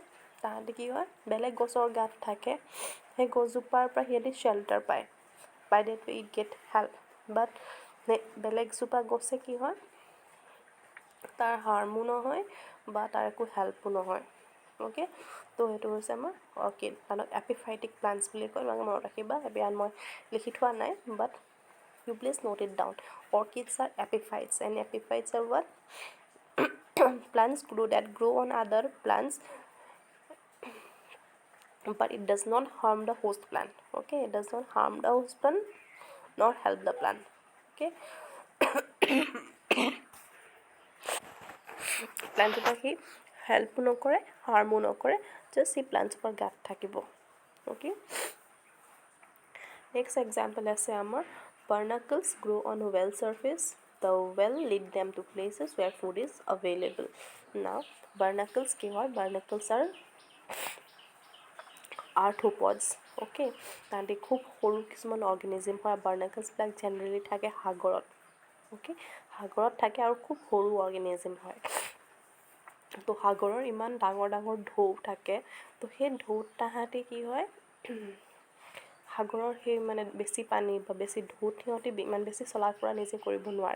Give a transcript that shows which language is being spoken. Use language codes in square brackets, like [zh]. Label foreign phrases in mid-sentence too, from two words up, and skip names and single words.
[as] তাহাঁতি কি হয়, বেলেগ গছৰ গাত থাকে, সেই গছজোপাৰ পৰা সিহঁতি শ্বেল্টাৰ পায়, [en] by that way it get help. [as] বাট বেলেগ জোপা গছে কি হয়, তাৰ হাৰ্মো নহয় বা তাৰ একো হেল্পো নহয়, অ'কে। তো সেইটো হৈছে আমাৰ অৰ্কিড, তাহাঁতক [en] epiphytic plants [as] বুলি কয়। তোমালোকে মনত ৰাখিবা, ইয়াত মই লিখি থোৱা নাই, [en] বাট you please note it down. Orchids are epiphytes, and epiphytes are what? Plants that grow on other plants, but it does not harm the host plant. Okay, it does not harm the host plant nor help the plant. [as] Okay, প্লাণ্টজোপা সি হেল্পো নকৰে, হাৰ্মো নকৰে, জাষ্ট সি প্লাণ্টজোপাৰ গাত থাকিব, অ'কে। [en] next example [as] আছে আমাৰ [en] barnacles grow on well surface. The well lead them to places where food is available. Now barnacles [as] কি হয়, [en] barnacles are arthropods, [as] অ'কে। তাহাঁতি খুব সৰু কিছুমান অৰ্গেনিজিম হয়। বাৰ্নাকলছবিলাক জেনেৰেলি থাকে সাগৰত, অ'কে, সাগৰত থাকে আৰু খুব সৰু অৰ্গেনিজিম হয়। তো সাগৰৰ ইমান ডাঙৰ ডাঙৰ ঢৌ থাকে, তো সেই ঢৌত তাহাঁতি কি হয়, সাগৰৰ সেই মানে বেছি পানী বা বেছি ঢৌত সিহঁতি ইমান বেছি চলা ফুৰা নিজে কৰিব নোৱাৰে।